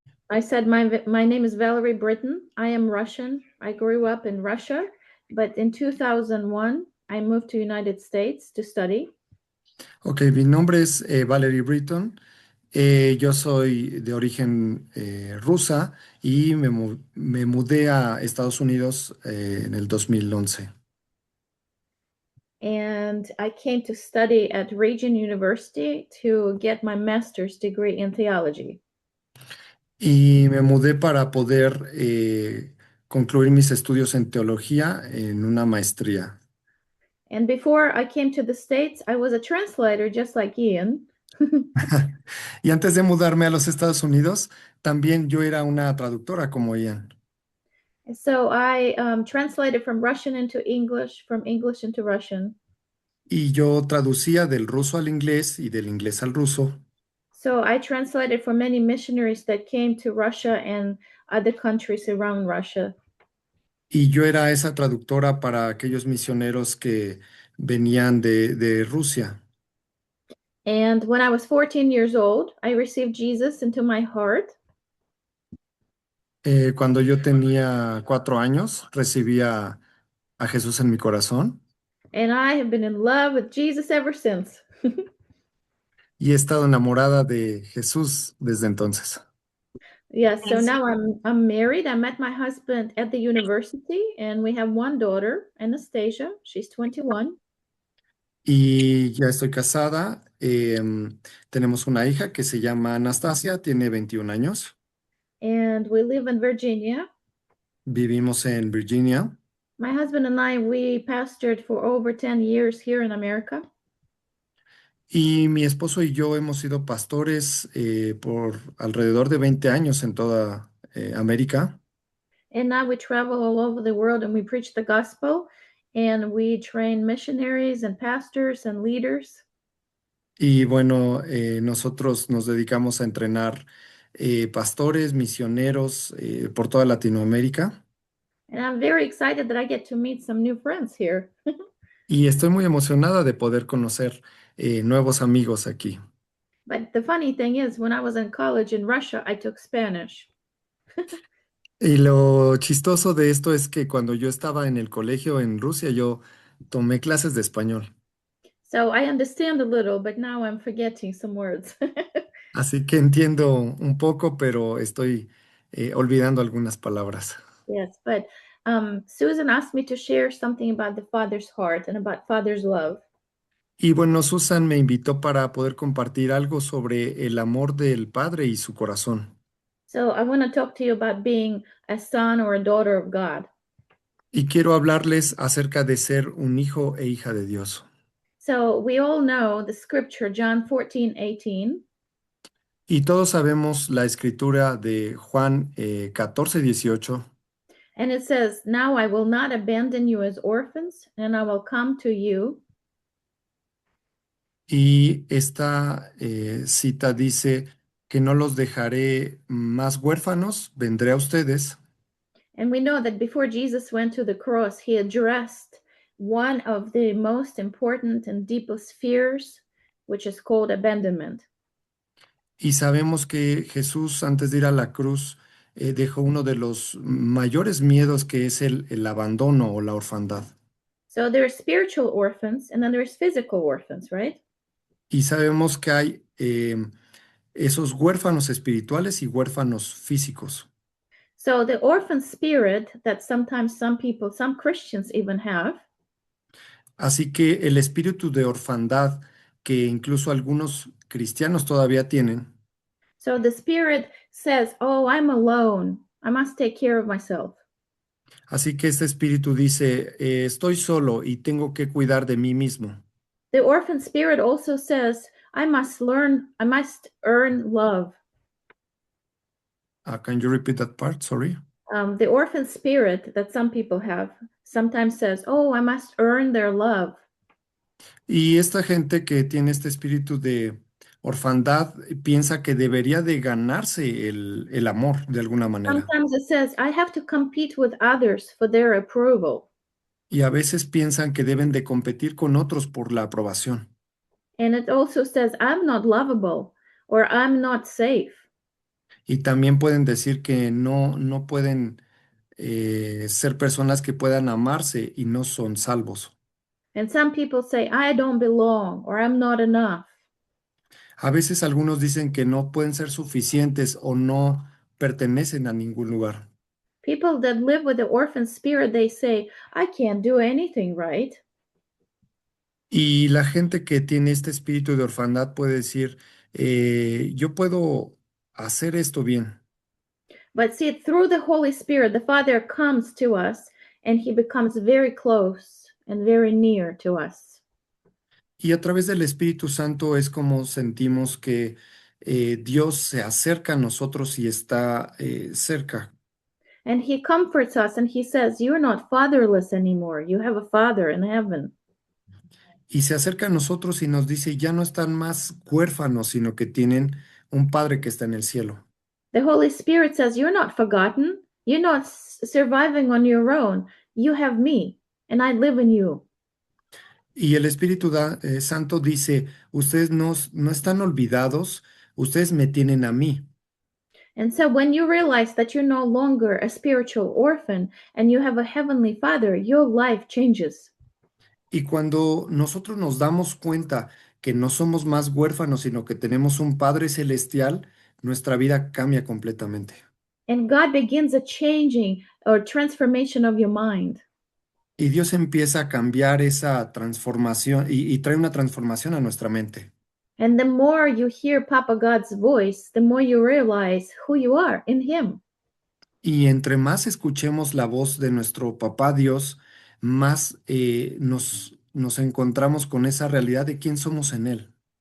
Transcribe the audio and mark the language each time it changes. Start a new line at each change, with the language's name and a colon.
English: I said my name is Valerie Britton. I am Russian. I grew up in Russia, but in 2001 I moved to United States to study.
Spanish: Ok, mi nombre es Valerie Britton. Yo soy de origen rusa y me mudé a Estados Unidos en el 2011.
English: And I came to study at Regent University to get my master's degree in theology.
Spanish: Y me mudé para poder concluir mis estudios en teología en una maestría.
English: And before I came to the States, I was a translator just like Ian.
Spanish: Y antes de mudarme a los Estados Unidos, también yo era una traductora como Ian.
English: So I translated from Russian into English, from English into Russian.
Spanish: Y yo traducía del ruso al inglés y del inglés al ruso.
English: So I translated for many missionaries that came to Russia and other countries around Russia.
Spanish: Y yo era esa traductora para aquellos misioneros que venían de Rusia.
English: And when I was 14 years old, I received Jesus into my heart.
Spanish: Cuando yo tenía 4 años, recibí a Jesús en mi corazón
English: And I have been in love with Jesus ever since.
Spanish: y he estado enamorada de Jesús desde entonces.
English: Yes, so now I'm married. I met my husband at the university, and we have one daughter, Anastasia. She's 21.
Spanish: Y ya estoy casada. Tenemos una hija que se llama Anastasia, tiene 21 años.
English: And we live in Virginia.
Spanish: Vivimos en Virginia.
English: My husband and I, we pastored for over 10 years here in America.
Spanish: Y mi esposo y yo hemos sido pastores por alrededor de 20 años en toda América.
English: And now we travel all over the world and we preach the gospel and we train missionaries and pastors and leaders.
Spanish: Y bueno, nosotros nos dedicamos a entrenar pastores, misioneros por toda Latinoamérica.
English: And I'm very excited that I get to meet some new friends here.
Spanish: Y estoy muy emocionada de poder conocer nuevos amigos aquí.
English: But the funny thing is, when I was in college in Russia, I took Spanish.
Spanish: Y lo chistoso de esto es que cuando yo estaba en el colegio en Rusia, yo tomé clases de español.
English: So I understand a little, but now I'm forgetting some words.
Spanish: Así que entiendo un poco, pero estoy olvidando algunas palabras.
English: Yes, but Susan asked me to share something about the Father's heart and about Father's love.
Spanish: Y bueno, Susan me invitó para poder compartir algo sobre el amor del Padre y su corazón.
English: So I want to talk to you about being a son or a daughter of God.
Spanish: Y quiero hablarles acerca de ser un hijo e hija de Dios.
English: So we all know the scripture, John 14:18.
Spanish: Y todos sabemos la escritura de Juan 14:18.
English: And it says, "Now I will not abandon you as orphans, and I will come to you."
Spanish: Y esta cita dice que no los dejaré más huérfanos, vendré a ustedes.
English: And we know that before Jesus went to the cross, he addressed one of the most important and deepest fears, which is called abandonment.
Spanish: Y sabemos que Jesús, antes de ir a la cruz, dejó uno de los mayores miedos que es el abandono o la orfandad.
English: So there are spiritual orphans and then there's physical orphans, right?
Spanish: Y sabemos que hay esos huérfanos espirituales y huérfanos físicos.
English: So the orphan spirit that sometimes some people, some Christians even have,
Spanish: Así que el espíritu de orfandad que incluso algunos cristianos todavía tienen,
English: so the spirit says, "Oh, I'm alone. I must take care of myself."
Spanish: así que este espíritu dice, estoy solo y tengo que cuidar de mí mismo.
English: The orphan spirit also says, I must earn love." Can you repeat that part? Sorry. The orphan spirit that some people have sometimes says, "Oh, I must earn their love."
Spanish: Y esta gente que tiene este espíritu de orfandad piensa que debería de ganarse el amor de alguna manera.
English: Sometimes it says, "I have to compete with others for their approval."
Spanish: Y a veces piensan que deben de competir con otros por la aprobación.
English: And it also says, "I'm not lovable," or "I'm not safe."
Spanish: Y también pueden decir que no pueden ser personas que puedan amarse y no son salvos.
English: And some people say, I don't belong or I'm not enough.
Spanish: A veces algunos dicen que no pueden ser suficientes o no pertenecen a ningún lugar.
English: People that live with the orphan spirit, they say, I can't do anything right.
Spanish: Y la gente que tiene este espíritu de orfandad puede decir, yo puedo hacer esto bien.
English: But see, through the Holy Spirit, the Father comes to us and he becomes very close and very near to us.
Spanish: Y a través del Espíritu Santo es como sentimos que Dios se acerca a nosotros y está cerca.
English: And he comforts us and he says, you're not fatherless anymore. You have a father in heaven.
Spanish: Y se acerca a nosotros y nos dice, ya no están más huérfanos, sino que tienen un Padre que está en el cielo.
English: The Holy Spirit says, you're not forgotten. You're not surviving on your own. You have me and I live in you.
Spanish: Y el Santo dice, ustedes no están olvidados, ustedes me tienen a mí.
English: And so when you realize that you're no longer a spiritual orphan and you have a heavenly father, your life changes.
Spanish: Y cuando nosotros nos damos cuenta que no somos más huérfanos, sino que tenemos un Padre celestial, nuestra vida cambia completamente.
English: And God begins a changing or transformation of your mind.
Spanish: Y Dios empieza a cambiar esa transformación y trae una transformación a nuestra mente.
English: And the more you hear Papa God's voice, the more you realize who you are in Him.
Spanish: Y entre más escuchemos la voz de nuestro Papá Dios, más nos encontramos con esa realidad de quién somos en Él.